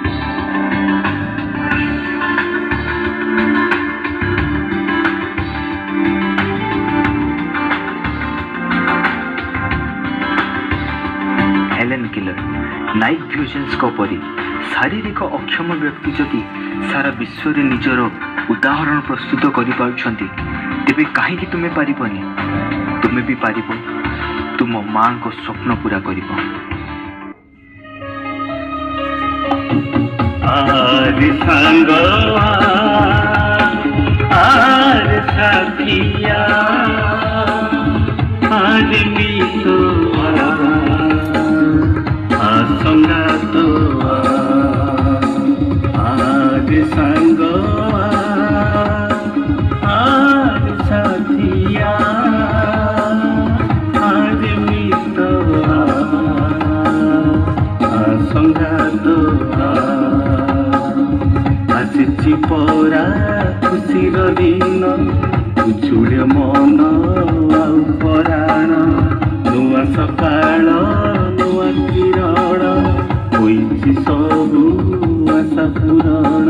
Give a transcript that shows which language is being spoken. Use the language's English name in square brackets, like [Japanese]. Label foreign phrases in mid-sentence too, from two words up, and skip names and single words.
[Odia] ହେଲେନ୍ କେଲର, ନାଇକ୍ ଭ୍ୟୁଜେନ୍ସଙ୍କ ପରି ଶାରୀରିକ ଅକ୍ଷମ ବ୍ୟକ୍ତି ଯଦି ସାରା ବିଶ୍ୱରେ ନିଜର ଉଦାହରଣ ପ୍ରସ୍ତୁତ କରିପାରୁଛନ୍ତି, ତେବେ କାହିଁକି ତୁମେ ପାରିବନି? ତୁମେ ବି ପାରିବ, ତୁମ ମାଙ୍କ ସ୍ୱପ୍ନ ପୂରା କରିବ। [Sambalpuri] ଆରେ ସଙ୍ଗୱା ଆରେ ସାଥିଆ ଆରେ ମିସୋଆ ଆସଙ୍ଗାତୋଆ ଆରେ ସଙ୍ଗୱା ଆରେ ସାଥିଆ ଆରେ ମିସୋଆ [Odia] आसंगातोआ ଆସିଛି ପରା ଖୁସିର ଦିନ, ଉଛୁଳେ ମନ ଆଉ ପରାଣ, ନୂଆ ସକାଳ ନୂଆ କିରଣ, ହୋଇଛି ସବୁ ଆଶା ପୂରଣ।